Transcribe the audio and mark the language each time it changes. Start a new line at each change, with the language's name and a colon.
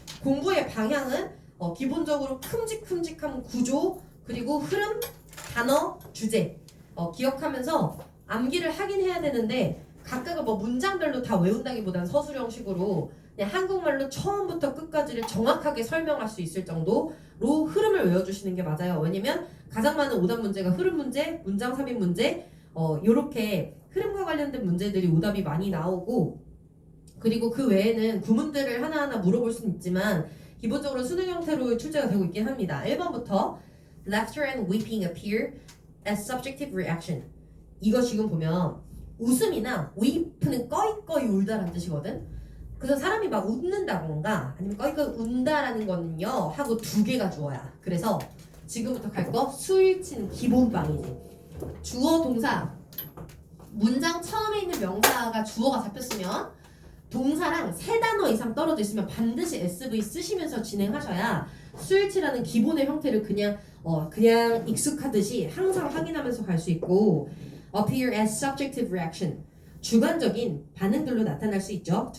Korean: 공부의 방향은 기본적으로 큼직큼직한 구조 그리고 흐름, 단어, 주제 기억하면서 암기를 하긴 해야 되는데 각각의 뭐 문장별로 다 외운다기보다는 서술형식으로 그냥 한국말로 처음부터 끝까지를 정확하게 설명할 수 있을 정도로 흐름을 외워주시는 게 맞아요. 왜냐면 가장 많은 오답 문제가 흐름 문제, 문장 삽입 문제 요렇게 흐름과 관련된 문제들이 오답이 많이 나오고 그리고 그 외에는 구문들을 하나하나 물어볼 수는 있지만 기본적으로 수능 형태로 출제가 되고 있긴 합니다. 1번부터
English: Laughter and weeping appear as subjective reaction.
Korean: 이거 지금 보면 웃음이나 weep는 꺼이꺼이 울다라는 뜻이거든. 그래서 사람이 막 웃는다던가 아니면 꺼이꺼이 운다라는 거는요 하고 두 개가 주어야. 그래서 지금부터 갈 거 수일치는 기본빵이지. 주어 동사 문장 처음에 있는 명사가 주어가 잡혔으면 동사랑 세 단어 이상 떨어져 있으면 반드시 SV 쓰시면서 진행하셔야 수일치라는 기본의 형태를 그냥 익숙하듯이 항상 확인하면서 갈 수 있고
English: appear as subjective reaction
Korean: 주관적인 반응들로 나타날 수 있죠.